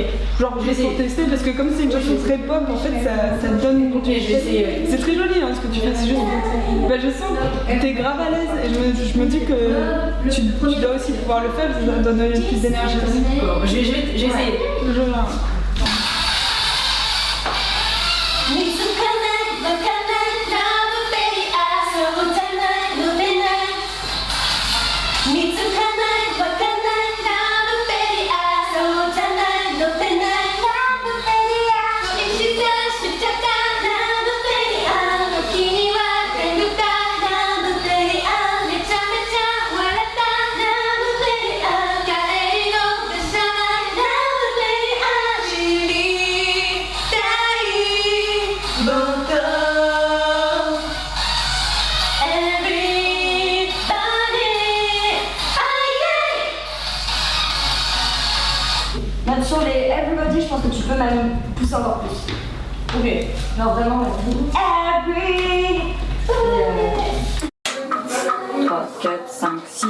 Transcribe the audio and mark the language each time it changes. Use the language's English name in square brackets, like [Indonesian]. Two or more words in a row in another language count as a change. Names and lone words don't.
[French] Genre juste pour tester, parce que comme c'est une chanson très pop, en fait ça te donne... Ok, je vais essayer. C'est très joli hein, ce que tu fais, c'est juste... Bah, je sens que t'es grave à l'aise et je me dis que tu dois aussi pouvoir le faire, ça donne plus d'énergie aussi. Bon, je vais essayer. Toujours là. [Japanese] 見つかないわかんないラブベリーそうじゃないのでない見つかないわかんないラブベリーそうじゃないのでないラブベリーしちゃったラブベリー時には出るかラブベリーめちゃめちゃ笑ったラブベリー帰りの電車ないラブベリー知りたいもっと Everybody [French] Même sur les Everybody, je pense que tu peux même pousser encore plus. Ok. Genre vraiment, Everybody 3, 4, 5, 6.